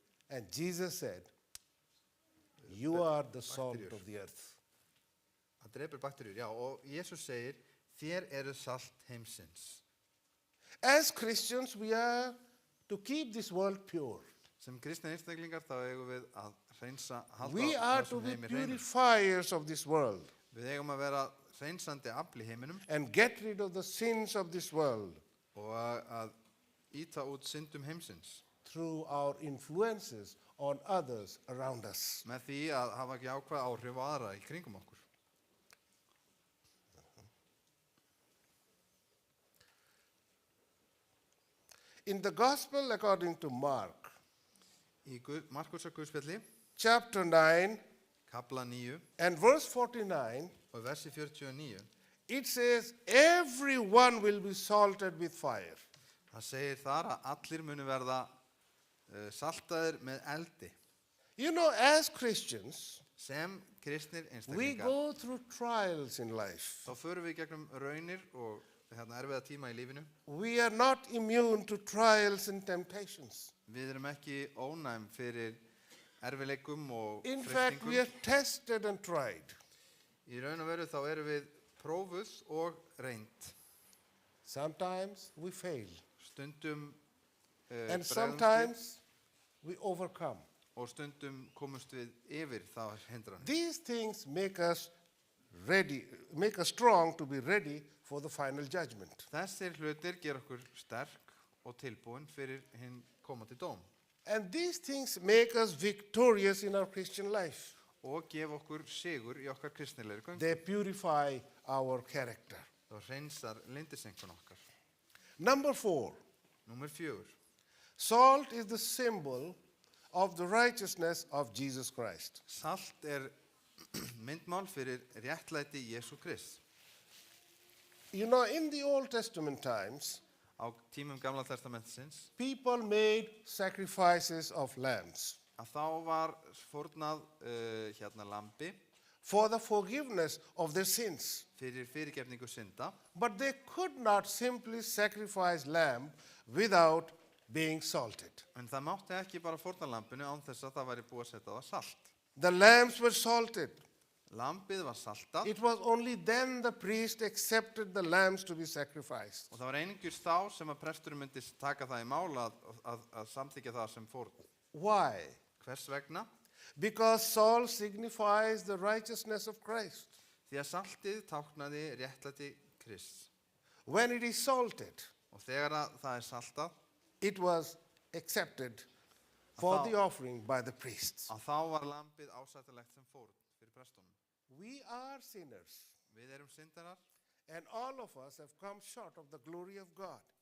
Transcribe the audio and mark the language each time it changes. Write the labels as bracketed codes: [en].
[en] And Jesus said, you are the salt [is] Bakteríur. [en] of the earth. [is] það drepur bakteríur, já, og Jesús segir, þér eru salt heimsins. [en] As Christians, we are to keep this world pure. [is] Sem kristni einstaklingar þá eigum við að hreinsa, halda [en] We are to [is] þessum [en] be [is] heimi hreinum. [en] purifiers of this world [is] Við eigum að vera hreinsandi afl í heiminum [en] and get rid of the sins of this world [is] og að íta út syndum heimsins [en] through our influences on others around us. [is] með því að hafa ekki ákveð áhrif á aðra í kringum okkur. [en] In the Gospel according to Mark, [is] Í Markusar Guðspjalli, [en] chapter 9 [is] kapla 9 [en] and verse 49, [is] og í versi 49, [en] it says, everyone will be salted with fire. [is] það segir þar að allir munu verða saltaðir með eldi. [en] You know, as Christians, [is] Sem kristnir [en] we [is] einstaklingar, [en] go through trials in life. [is] þá förum við gegnum raunir og erfiða tíma í lífinu. [en] We are not immune to trials and temptations. [is] Við erum ekki ónæm fyrir erfileikum og [en] In fact, we are [is] freistingum. [en] tested and tried. [is] Í raun og veru þá erum við prófuð og reynd. [en] Sometimes we fail, [is] Stundum [en] and [is] bregðumst við [en] sometimes we overcome. [is] og stundum komumst við yfir það hindranir. [en] These things make us ready, make us strong to be ready for the final judgment. [is] Þessir hlutir gera okkur sterk og tilbúin fyrir hinn komandi dóm [en] And these things make us victorious in our Christian life. [is] og gefa okkur sigur í okkar kristnilegri göngu. [en] They purify our character. [is] Það hreinsar lindisengun okkar. [en] Number 4, [is] Númer 4. [en] salt is the symbol of the righteousness of Jesus Christ. [is] Salt myndmál fyrir réttlæti Jesú Krist. [en] You know, in the Old Testament times, [is] Á tímum Gamla testamentisins [en] people made sacrifices of lambs [is] að þá var fórnað lambi [en] for the forgiveness of their sins. [is] fyrir fyrirgefningu synda, [en] But they could not simply sacrifice lamb without being salted. [is] en það mátti ekki bara fórna lambinu án þess að það væri búið að setja á það salt. [en] The lambs were salted. [is] Lambið var saltað [en] It was only then the priest accepted the lambs to be sacrificed. [is] og það var einungis þá sem að presturinn myndi taka það í mál að samþykja það sem fórn. [en] Why? [is] Hvers vegna? [en] Because salt signifies the righteousness of Christ. [is] Því að saltið táknaði réttlæti Krists. [en] When it is salted, [is] Og þegar að það er saltað, [en] it was accepted for [is] Þá- [en] the offering by the priests. [is] að þá var lambið ásættilegt sem fórn fyrir prestunum. [en] We are sinners, [is] Við erum syndarar [en] and all of us have come short of the glory of God.